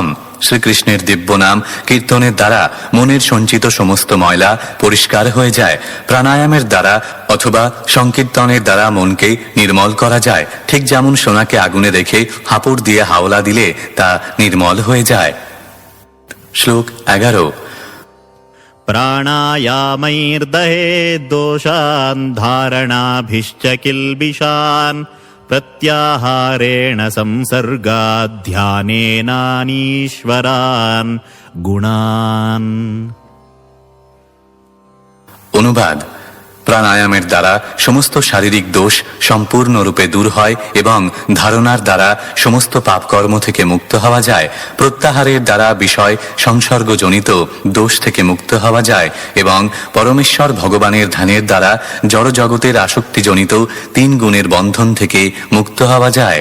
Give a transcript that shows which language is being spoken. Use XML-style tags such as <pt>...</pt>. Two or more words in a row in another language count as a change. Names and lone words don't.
<bn>শ্রীকৃষ্ণের দিব্য নাম কীর্তনের দ্বারা মনের সঞ্চিত সমস্ত ময়লা পরিষ্কার হয়ে যায়। প্রাণায়ামের দ্বারা অথবা সংকীর্তনের দ্বারা মনকে নির্মল করা যায়। ঠিক যেমন সোনাকে আগুনে রেখে হাঁপুড় দিয়ে হাওলা দিলে তা নির্মল হয়ে যায়। শ্লোক 11।</bn> <sa>प्राणायामैर्दहेद् दोषान् धारणाभिश्च किल्बिषान् प्रत्याहारेण संसर्गात् ध्यानेनानीश्वरान् गुणान्।</sa> <bn>অনুবাদ: প্রাণায়ামের দ্বারা সমস্ত শারীরিক দোষ সম্পূর্ণরূপে দূর হয় এবং ধারণার দ্বারা সমস্ত পাপকর্ম থেকে মুক্ত হওয়া যায়। প্রত্যাহারের দ্বারা বিষয় সংসর্গজনিত দোষ থেকে মুক্ত হওয়া যায় এবং পরমেশ্বর ভগবানের ধ্যানের দ্বারা জড়জগতের আসক্তিজনিত 3 গুণের বন্ধন থেকে মুক্ত হওয়া যায়।</bn>